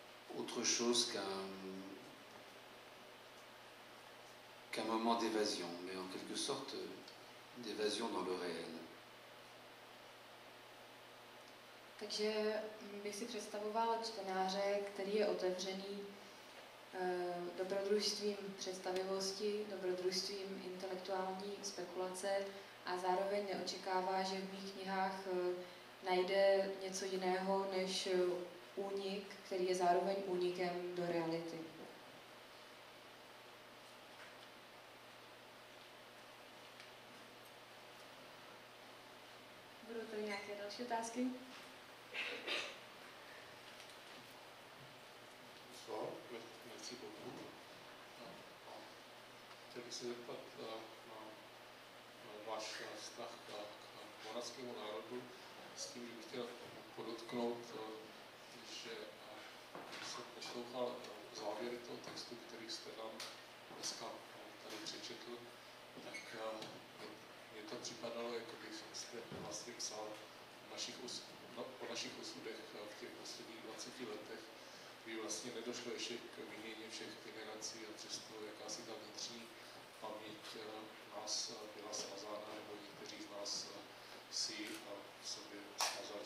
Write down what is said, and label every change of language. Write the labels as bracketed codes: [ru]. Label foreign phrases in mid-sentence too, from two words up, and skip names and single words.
[fr] autre chose qu'un moment d'évasion, mais en quelque sorte d'évasion dans le réel. [cs] Takže bych si představoval čtenáře, který je otevřený dobrodružstvím představivosti, dobrodružstvím intelektuální spekulace a zároveň neočekává, že v mých knihách najde něco jiného než únik, který je zároveň únikem do reality. Budou tady nějaké další otázky? [fr] Merci beaucoup. [cs] Chtěl bych se zeptat na váš vztah k moravskému národu, s tím, že bych chtěl podotknout, že jsem poslouchal závěry toho textu, který jste nám dneska tady přečetl, tak mě to připadalo, jako když jste vlastně psal o našich osudech v těch posledních 20 letech, kdy vlastně nedošlo ještě k výměně všech generací a přesto jakási ta vnitřní paměť nás byla svazána, nebo někteří z nás si v sobě smazali.